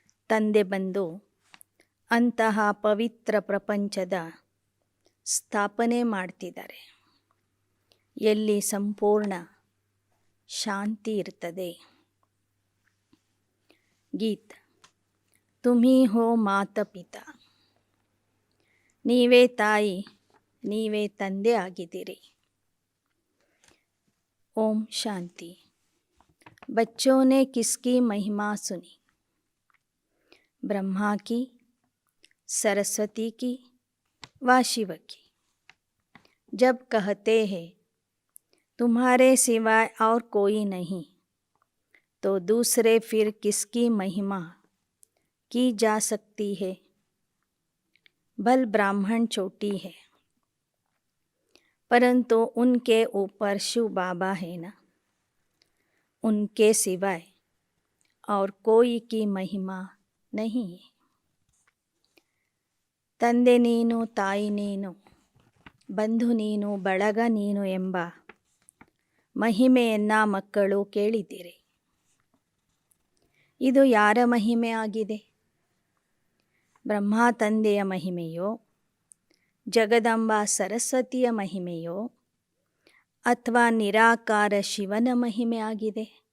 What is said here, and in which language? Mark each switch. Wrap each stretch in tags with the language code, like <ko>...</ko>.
<kn>ತಂದೆ ಬಂದು ಅಂತಹ ಪವಿತ್ರ ಪ್ರಪಂಚದ ಸ್ಥಾಪನೆ ಮಾಡ್ತಿದ್ದಾರೆ, ಎಲ್ಲಿ ಸಂಪೂರ್ಣ ಶಾಂತಿ ಇರ್ತದೆ. ಗೀತ,</kn> <hi>ತುಮಿ ಹೋ ಮಾತ ಪಿತಾ,</hi> <kn>ನೀವೇ ತಾಯಿ, ನೀವೇ ತಂದೆ ಆಗಿದ್ದೀರಿ.</kn> <hi>ओम शांति. बच्चों ने किसकी महिमा सुनी? ब्रह्मा की, सरस्वती की व शिव की. जब कहते हैं तुम्हारे सिवाय और कोई नहीं, तो दूसरे फिर किसकी महिमा की जा सकती है? भल ब्राह्मण चोटी है, परंतु उनके ऊपर शिव बाबा है ना, उनके सिवाय और कोई की महिमा नहीं है.</hi> <kn>ತಂದೆ ನೀನು, ತಾಯಿ ನೀನು, ಬಂಧು ನೀನು, ಬಳಗ ನೀನು ಎಂಬ ಮಹಿಮೆಯನ್ನು ಮಕ್ಕಳು ಕೇಳಿದ್ದೀರಿ. ಇದು ಯಾರ ಮಹಿಮೆ ಆಗಿದೆ? ಬ್ರಹ್ಮ ತಂದೆಯ ಮಹಿಮೆಯೋ, ಜಗದಂಬ ಸರಸ್ವತಿಯ ಮಹಿಮೆಯೋ, ಅಥವಾ ನಿರಾಕಾರ ಶಿವನ ಮಹಿಮೆ ಆಗಿದೆ?</kn>